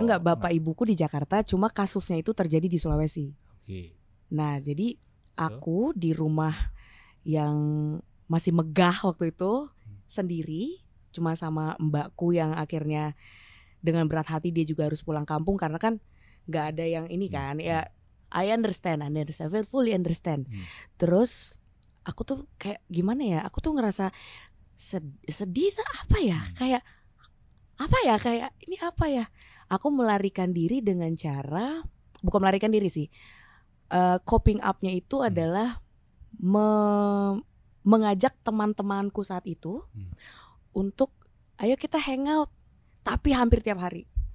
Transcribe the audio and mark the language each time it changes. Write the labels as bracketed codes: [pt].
[id] Enggak, bapak ibuku di Jakarta, cuma kasusnya itu terjadi di Sulawesi. Nah jadi aku di rumah yang masih megah waktu itu sendiri, cuma sama mbakku yang akhirnya dengan berat hati dia juga harus pulang kampung karena kan nggak ada yang ini kan ya. [en] I understand, fully understand. [id] Terus aku tuh kayak gimana ya? Aku tuh ngerasa sedih apa ya? Kayak apa ya? Kayak ini apa ya? Aku melarikan diri dengan cara, bukan melarikan diri sih. Coping up-nya itu adalah mengajak teman-temanku saat itu untuk ayo kita hangout, tapi hampir tiap hari.